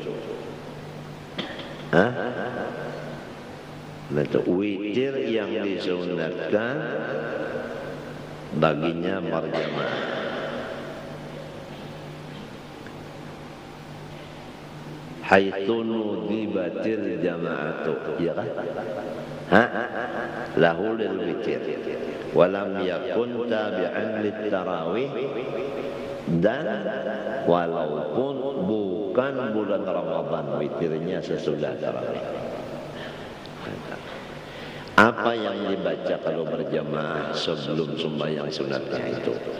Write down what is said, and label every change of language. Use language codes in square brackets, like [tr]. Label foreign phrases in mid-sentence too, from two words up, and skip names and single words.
[id] Nah, itu witir yang disunatkan baginya berjamaah. [ar] حيث ندبت الجماعة, ya kan? له للوتر ولم يكن تابعا للتراويح, [id] dan walaupun bukan bulan Ramadan, witirnya sesudah tarawih. Apa yang dibaca kalau berjamaah sebelum sembahyang sunatnya itu?